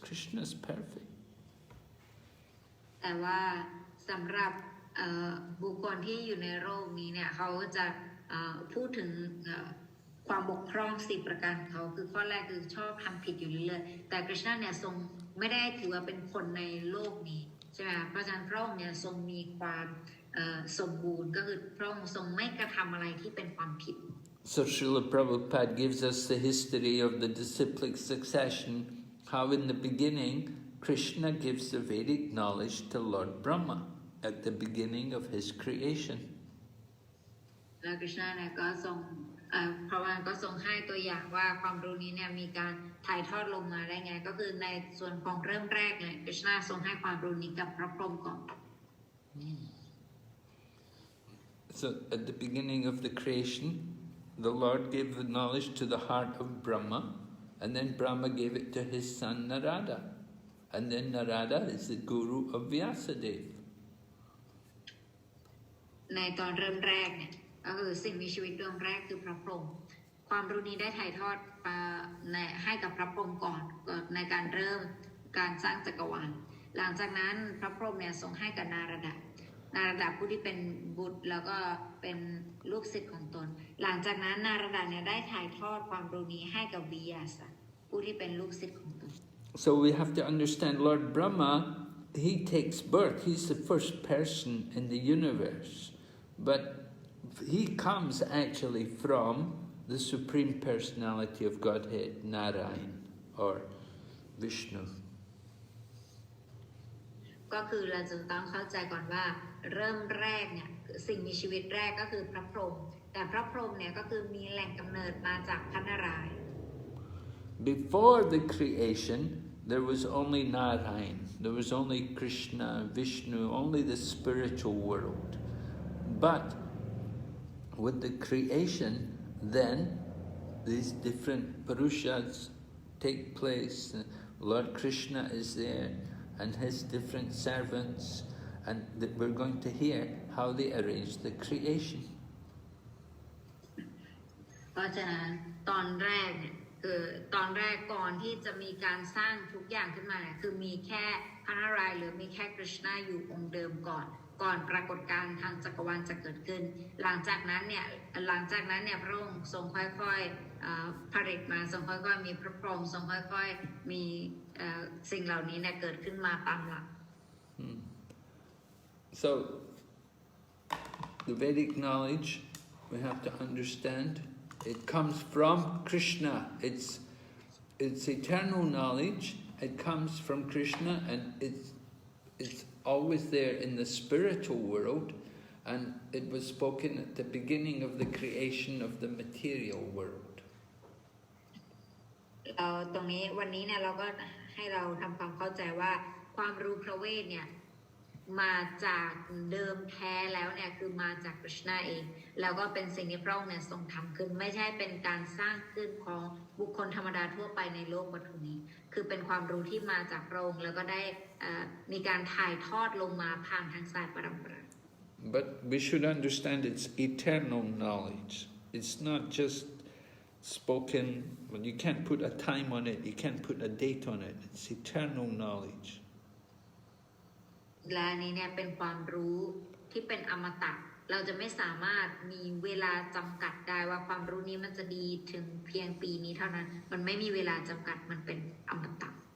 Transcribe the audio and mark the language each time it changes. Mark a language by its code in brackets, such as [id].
[en] Krishna is perfect. [th] แต่ว่าสำหรับบุคคลที่อยู่ในโลกนี้เนี่ยเขาจะพูดถึงความบกพร่อง4ประการของเขาคือข้อแรกคือชอบทำผิดอยู่เรื่อยๆแต่กฤษณะเนี่ยทรงไม่ได้ถือว่าเป็นคนในโลกนี้ใช่ไหมเพราะฉะนั้นพระองค์เนี่ยทรงมีความสมบูรณ์ก็คือพระองค์ทรงไม่กระทำอะไรที่เป็นความผิด [en] So Srila Prabhupada gives us the history of the disciplic succession, how in the beginning Krishna gives the Vedic knowledge to Lord Brahma at the beginning of his creation. [th] แล้วกฤษณะเนี่ยก็ทรงพระวานก็ทรงให้ตัวอย่างว่าความรู้นี้เนี่ยมีการถ่ายทอดลงมาได้ไงก็คือในส่วนของเริ่มแรกเลยกฤษณะทรงให้ความรู้นี้กับพระพรหมก่อน [en] So at the beginning of the creation, the Lord gave the knowledge to the heart of Brahma, and then Brahma gave it to his son Narada. And then Narada is the guru of Vyasadeva. [th] ในตอนเริ่มแรกเนี่ยก็คือสิ่งมีชีวิตเริ่มแรกคือพระพรหมความรู้นี้ได้ถ่ายทอดให้กับพระพรหมก่อนในการเริ่มการสร้างจักรวาลหลังจากนั้นพระพรหมเนี่ยทรงให้กับนา นารดาผู้ที่เป็นบุตรแล้วก็เป็นลูกศิษย์ของตนหลังจากนั้นนารดาเนี่ยได้ถ่ายทอดความรู้นี้ให้กับวิยาสผู้ที่เป็นลูกศิษย์ของตน [en] So we have to understand Lord Brahma, he takes birth, he's the first person in the universe, but he comes actually from the Supreme Personality of Godhead, Narayan or Vishnu. [th] ก็คือเราจะต้องเข้าใจก่อนว่าเริ่มแรกเนี่ยสิ่งมีชีวิตแรกก็คือพระพรหมแต่พระพรหมเนี่ยก็คือมีแหล่งกำเนิดมาจากพระนารายณ์ [en] Before the creation, there was only Narayan, there was only Krishna, Vishnu, only the spiritual world. But with the creation, then these different Purushas take place. Lord Krishna is there and his different servants, and we're going to hear how they arranged the creation. [th] เพราะฉะนั้นตอนแรกเนี่ยคือตอนแรกก่อนที่จะมีการสร้างทุกอย่างขึ้นมาเนี่ยคือมีแค่พระนารายณ์หรือมีแค่กฤษณะอยู่องค์เดิมก่อนปรากฏการณ์ทางจักรวาลจะเกิดขึ้นหลังจากนั้นเนี่ยพระองค์ทรงค่อยๆผลิตมาทรงค่อยๆมีพระพรหมทรงค่อยๆมีสิ่งเหล่านี้เนี่ยเกิดขึ้นมาตามหลัก [en] So the Vedic knowledge we have to understand it comes from Krishna. It's eternal knowledge. It comes from Krishna, and it's always there in the spiritual world, and it was spoken at the beginning of the creation of the material world. [th] ตรงนี้วันนี้เนี่ยเราก็ให้เราทำความเข้าใจว่าความรู้พระเวทเนี่ยมาจากเดิมแท้แล้วเนี่ยคือมาจากกฤษณะเองแล้วก็เป็นสิ่งที่พระองค์เนี่ยทรงทำขึ้นไม่ใช่เป็นการสร้างขึ้นของบุคคลธรรมดาทั่วไปในโลกวัตถุนี้คือเป็นความรู้ที่มาจากพระองค์แล้วก็ได้มีการถ่ายทอดลงมาผ่านทางสายปรำปรา [en] But we should understand it's eternal knowledge. It's not just spoken, well, you can't put a time on it, you can't put a date on it. It's eternal knowledge. [th] และนี้เนี่ยเป็นความรู้ที่เป็นอมตะเราจะไม่สามารถมีเวลาจำกัดได้ว่าความรู้นี้มันจะดีถึงเพียงปีนี้เท่านั้นมันไม่มีเวลาจำกัดมันเป็นอมตะ